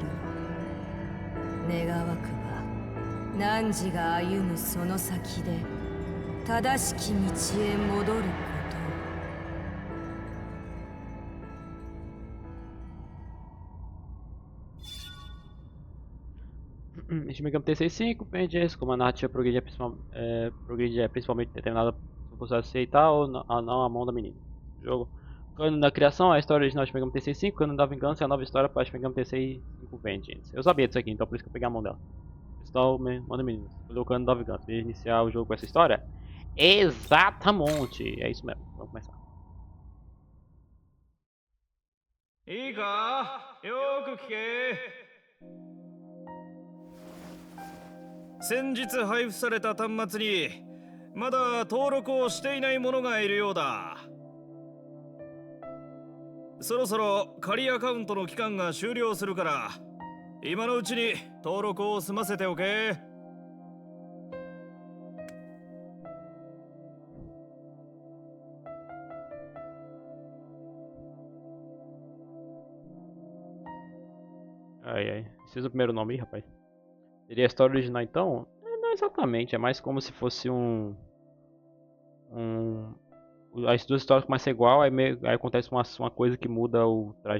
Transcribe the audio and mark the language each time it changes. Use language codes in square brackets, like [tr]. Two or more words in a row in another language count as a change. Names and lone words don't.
[ja] 願わくば汝が歩むその先で正しき道へ戻ることを。 [pt] Shin Megami Tensei 5, Vengeance, como a narrativa progride, principalmente determinada por você aceitar ou não a mão da menina. Jogo. Cano da criação, a história original de Shin Megami Tensei 5, Cano da vingança é a nova história para Shin Megami Tensei 5 Vengeance. Eu sabia disso aqui, então por isso que eu peguei a mão dela. Então, manda menina, escolheu o Cano da vingança. Veja iniciar o jogo com essa história? Exatamente! É isso mesmo, vamos começar. [ja] いいか、よーく聞け。先日配布された端末にまだ登録をしていない者がいるようだ。そろそろ仮アカウントの期間が終了するから今のうちに登録を済ませておけ。 [pt] Ai ai, precisa do primeiro nome aí, rapaz. Seria a história original então? Não exatamente, é mais como se fosse as duas histórias começam igual, aí acontece uma coisa que muda o trajeto.